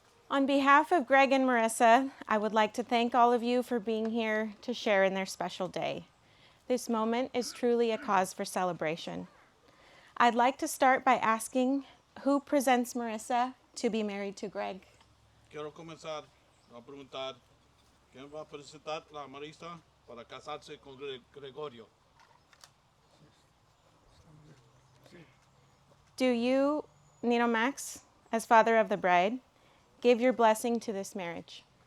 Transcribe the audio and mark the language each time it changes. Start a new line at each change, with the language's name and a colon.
English: On behalf of Greg and Marissa, I would like to thank all of you for being here to share in their special day. This moment is truly a cause for celebration. I'd like to start by asking who presents Marissa to be married to Greg.
Spanish: Quiero comenzar a preguntar quién va a presentar a Marisa para casarse con Gregorio.
English: Do you, Nino Max, as father of the bride, give your blessing to this marriage?